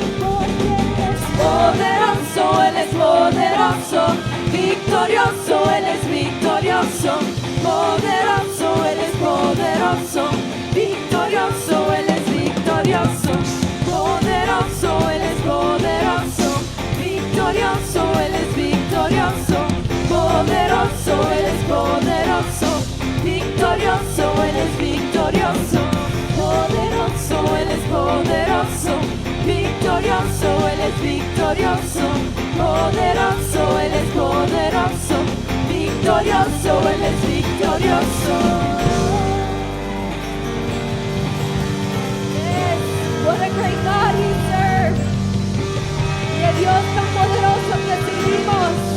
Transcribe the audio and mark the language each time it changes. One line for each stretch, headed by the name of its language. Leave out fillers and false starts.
Spanish: Porque Él es poderoso, Él es poderoso, victorioso, Él es victorioso, poderoso, Él es poderoso, victorioso, Él es victorioso, poderoso, Él es poderoso, victorioso, Él es victorioso, poderoso, Él es poderoso, victorioso, Él es victorioso, poderoso, Él es poderoso, victorioso, Él es victorioso, poderoso, Él es poderoso, victorioso, Él es victorioso.
English: Yes, what a great God we serve.
Spanish: ¡Qué Dios tan poderoso que servimos!